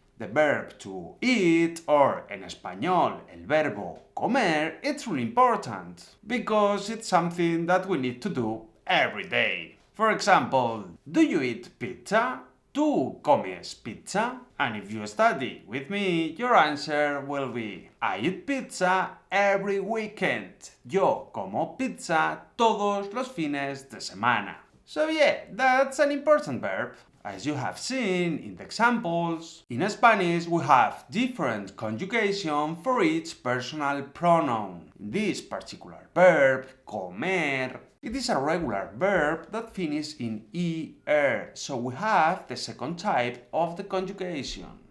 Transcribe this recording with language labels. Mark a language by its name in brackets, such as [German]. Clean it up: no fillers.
[English] The verb to eat, or [Spanish] en español, el verbo comer, [English] it's really important because it's something that we need to do every day. For example, do you eat pizza? [Spanish] ¿Tú comes pizza? [English] And if you study with me, your answer will be I eat pizza every weekend. [Spanish] Yo como pizza todos los fines de semana. [English] So yeah, that's an important verb. As you have seen in the examples, in Spanish we have different conjugation for each personal pronoun. In this particular verb, comer, it is a regular verb that finishes in er, so we have the second type of the conjugation.